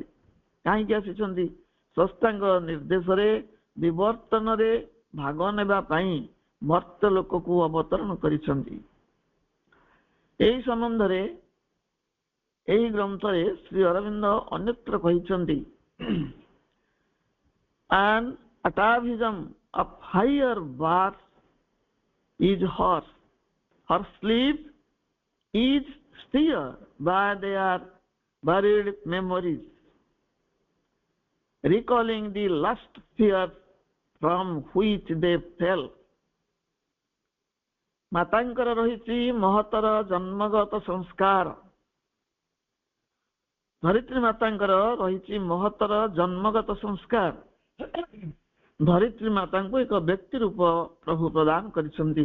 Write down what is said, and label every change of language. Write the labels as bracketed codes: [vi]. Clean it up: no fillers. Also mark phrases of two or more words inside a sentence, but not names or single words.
[or] କାହିଁକି ଆସିଛନ୍ତି? ସ୍ରଷ୍ଟାଙ୍କ ନିର୍ଦ୍ଦେଶରେ ବିବର୍ତ୍ତନରେ ଭାଗ ନେବା ପାଇଁ ମର୍ତ୍ତ୍ୟ ଲୋକକୁ ଅବତରଣ କରିଛନ୍ତି। ଏହି ସମ୍ବନ୍ଧରେ ଏହି ଗ୍ରନ୍ଥରେ ଶ୍ରୀ ଅରବିନ୍ଦ ଅନ୍ୟତ୍ର କହିଛନ୍ତି, [en] an atavism of higher birth is hers. Her sleep is stirred by their buried memories, recalling the lust fears from which they fell. [or] ମାତାଙ୍କର ରହିଛି ମହତର ଜନ୍ମଗତ ସଂସ୍କାର। ଧରିତ୍ରୀ ମାତାଙ୍କର ରହିଛି ମହତର ଜନ୍ମଗତ ସଂସ୍କାର। ଧରିତ୍ରୀ ମାତାଙ୍କୁ ଏକ ବ୍ୟକ୍ତି ରୂପ ପ୍ରଭୁ ପ୍ରଦାନ କରିଛନ୍ତି।